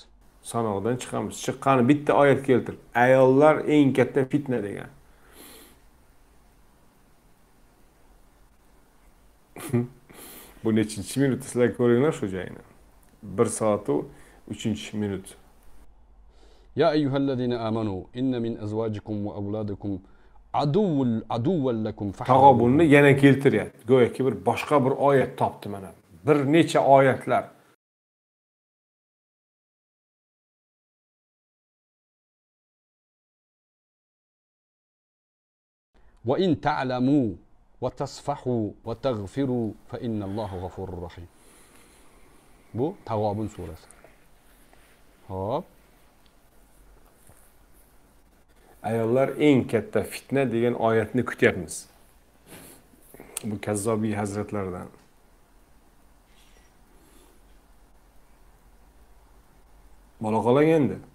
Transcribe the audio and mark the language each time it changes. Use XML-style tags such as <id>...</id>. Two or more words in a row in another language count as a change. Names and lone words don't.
<uz>Sanoqdan chiqamiz. Chiqqani bitta oyat keltir. Ayollar eng katta fitna degan. Bu nechinchi minut sizlar ko'ringlar shu joyini. 1 soat u 3-minut.</uz> <ar>يا أيها الذين آمنوا إن من أزواجكم وأولادكم عدوا لكم</ar> <uz>Tag'obunni yana keltiryapti. Go'yoki bir boshqa bir oyat topdi mana. Bir necha oyatlar.</uz> <ar>وإن تعلموا وتصفحوا وتغفروا فإن الله غفور رحيم.</ar> <uz>Bu Tag'obun surasi. Hop. Ayollar eng katta fitna degan oyatni kutyapmiz. Bu Kazzobiy hazratlaridan. Bola qolang endi.</uz>